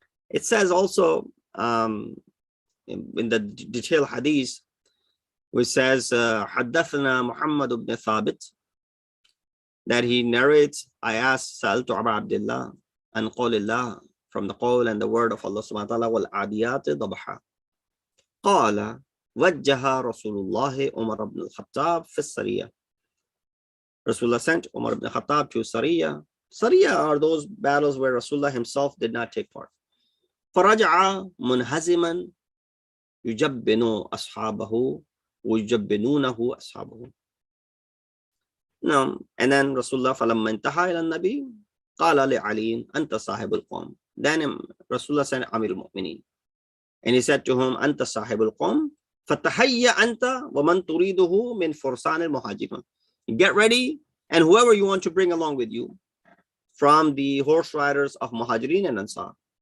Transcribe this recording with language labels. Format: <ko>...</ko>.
<en>It says also in the detailed hadith, which says حدثنا Muhammad ibn Thabit, that he narrates, I asked</en> <ar>Sa'altu Aba Abdullah an qawlillah,</ar> <en>from the qawl and the word of Allah subhanahu wa ta'ala, wal-adiyat dabha.</en> <ar>قال وجه رسول الله عمر بن الخطاب في السرية.</ar> <en>Rasulullah sent Umar ibn Khattab to Syria. Syria are those battles where Rasulullah himself did not take part.</en> <ar>فرجع منهزما يجبن أصحابه ويجبنونه أصحابه.</ar> <en>No, and then Rasulullah</en> <ar>فلما انتهى إلى النبي قال لعلي أنت صاحب القوم.</ar> <en>Then Rasulullah sent Amir al-Mu'mineen, and he said to him,</en> <ar>أنت صاحب القوم فتهيأ أنت ومن تريده من فرسان المهاجرين.</ar> <en>Get ready, and whoever you want to bring along with you from the horse riders of Muhajirin and Ansar.</en>